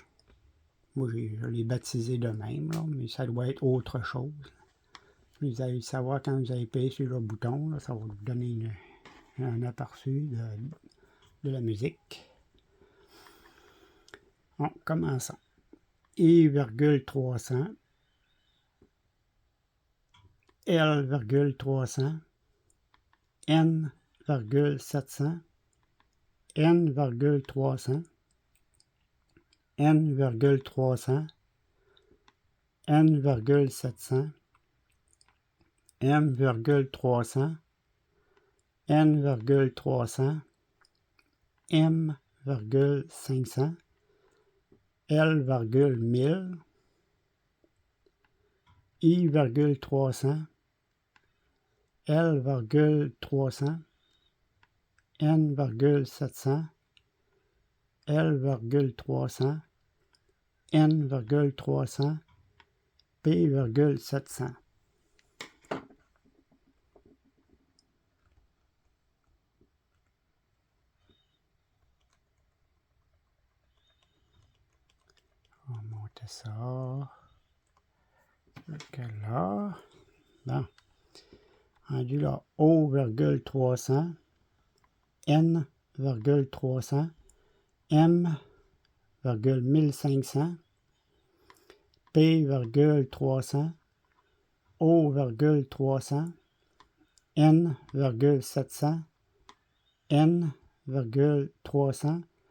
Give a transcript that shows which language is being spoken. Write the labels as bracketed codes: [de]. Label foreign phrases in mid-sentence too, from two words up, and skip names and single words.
[fr] Moi, je l'ai baptisé de même, là, mais ça doit être autre chose. Vous allez savoir quand vous allez payer sur le bouton. Là, ça va vous donner un aperçu de la musique. Bon, commençons. I, 300. L, 300. N, 700. N, 300. N, 300. N, 700. M, 300. N, 300. M, 500. L, 1000. I, 300. L, 300. N, 700. L, 300. N, 300. P, 700. On va monter ça. Jusque là. Bon. Rendu là, O, 300. N, 300. M, 1500. P,300, O,300, N,700, N,300,